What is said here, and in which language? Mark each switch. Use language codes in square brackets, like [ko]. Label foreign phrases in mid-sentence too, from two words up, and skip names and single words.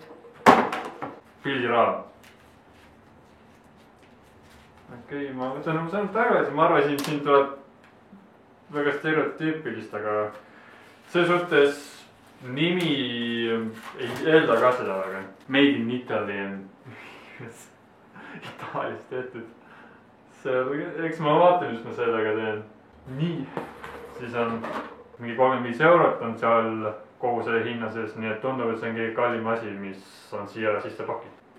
[et] Pildiraam. Okei, ma võtan oma sõnum tagasi, ma arvasin, et siin tuleb väga stereotüüpilist, aga see suhtes nimi ei eelda ka seda väga. [en] Made in Italy [et] on Itaalias tehtud. Eks ma vaatan, mis ma sellega teen. Nii, siis on mingi 35 eurot on seal kogu selle hinna sees, nii et tundub, et see on kõige kallim asi, mis on siia sisse pakitud.